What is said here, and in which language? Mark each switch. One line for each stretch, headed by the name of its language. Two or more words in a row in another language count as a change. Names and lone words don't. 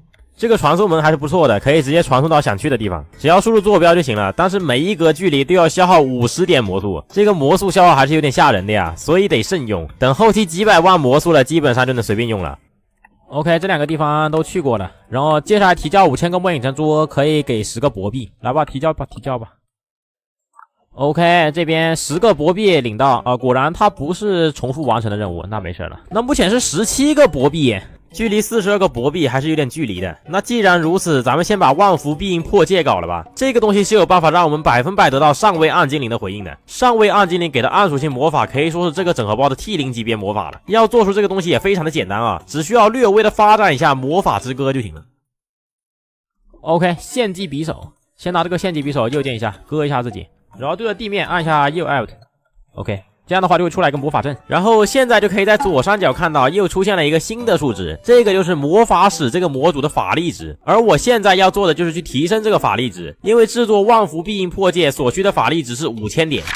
Chinese: 這個傳送門還是不錯的，可以直接傳送到想去的地方，只要輸入坐標就行了。但是每一格距離都要消耗50點魔素，這個魔素消耗還是有點嚇人的呀，所以得慎用。等後期幾百萬魔素了，基本上就能隨便用了。OK， 這兩個地方都去過了，然後接下來提交5000個末影珍珠，可以給10 個铂幣。來吧，提交吧。OK， 這邊10個铂幣領到啊，果然它不是重複完成的任務，那沒事了。那目前是17個铂幣，距離42個铂幣還是有點距離的。那既然如此，咱們先把萬福必應破戒搞了吧。這個東西是有辦法讓我們100%得到上位暗精靈的回應的。上位暗精靈給的暗屬性魔法可以說是這個整合包的 T0級別魔法了。要做出這個東西也非常的簡單啊，只需要略微的發展一下魔法之歌就行了。OK，獻祭匕首，先拿這個獻祭匕首右鍵一下，割一下自己。然後對着地面按下右 Alt，OK， 這樣的話就會出來一個魔法陣。然後現在就可以在左上角看到又出現了一個新的數值，這個就是魔法使這個模組的法力值。而我現在要做的就是去提升這個法力值，因為制作萬福必應破戒所需的法力值是5000點。